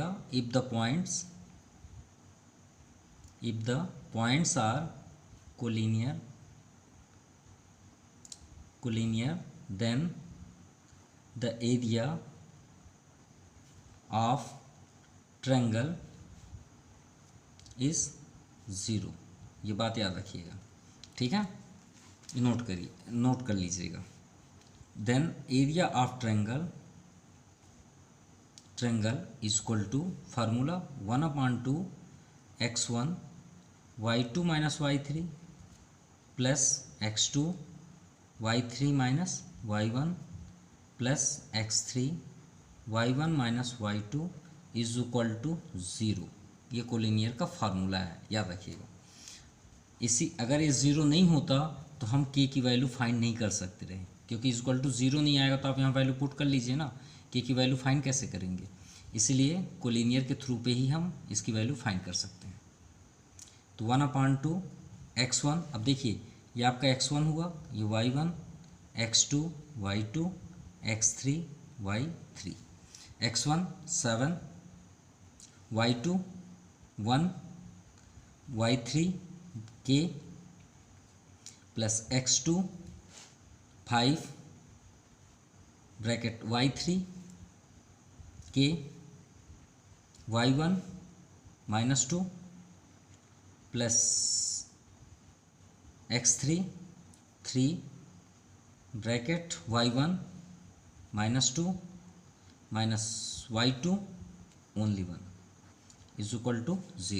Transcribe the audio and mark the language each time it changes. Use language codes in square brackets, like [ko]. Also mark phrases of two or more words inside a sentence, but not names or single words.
[en] If the points are collinear then the area of triangle is 0. [hi] ये बात याद रखिएगा, ठीक है. नोट कर लीजिएगा. [en] then area of triangle is equal to formula 1/2 x1 y2 - y3 plus x2 y3 - y1 plus x3 y1 - y2 is equal to 0. [hi] ये कोलिनियर का फार्मूला है, याद रखिएगा. अगर ये 0 नहीं होता तो हम k की [en] value find [hi] नहीं कर सकते रहे, क्योंकि [en] equal to 0 [hi] नहीं आएगा तो आप यहाँ [en] value put [hi] कर लीजिए ना. k की [en] value find [hi] कैसे करेंगे, इसलिए कोलिनियर के थ्रू पे ही हम इसकी [en] value find [hi] कर सकते हैं. तो 1/2 x1, अब देखिए ये आपका x1 हुआ, ये y1, x2 y2, x3 y3. [en] x1 7 y2 1 y3 k प्लस x2 5 ब्रैकेट y3 k y1 -2 plus x3 3 bracket y1 -2 minus y2 only 1 is equal to 0.